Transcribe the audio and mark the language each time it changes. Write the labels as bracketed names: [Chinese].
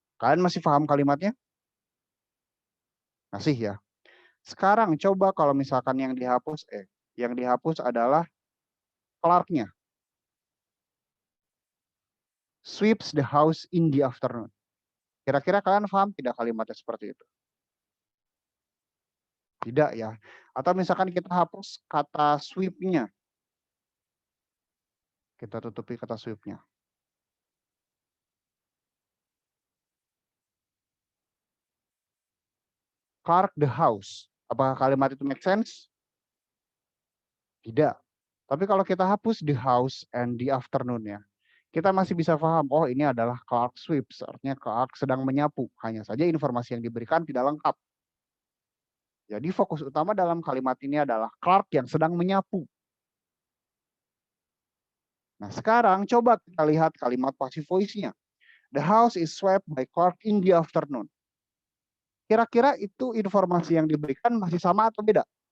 [Indonesian] Kalian masih paham kalimatnya? Masih ya. Sekarang coba kalau misalkan yang dihapus adalah Clark-nya. [English] Sweeps the house in the afternoon. [Indonesian] Kira-kira kalian paham tidak kalimatnya seperti itu? Tidak ya. Atau misalkan kita hapus kata sweep-nya. Kita tutupi kata sweep-nya. [English] Clark the house. [Indonesian] Apakah kalimat itu [English] make sense? [Indonesian] Tidak. Tapi kalau kita hapus [English] the house and the afternoon-nya, [Indonesian] kita masih bisa paham, oh ini adalah Clark sweeps, artinya Clark sedang menyapu. Hanya saja informasi yang diberikan tidak lengkap. Jadi fokus utama dalam kalimat ini adalah Clark yang sedang menyapu. Nah sekarang coba kita lihat kalimat passive voice-nya. [English] The house is swept by Clark in the afternoon. [Indonesian] Kira-kira itu informasi yang diberikan masih sama atau beda?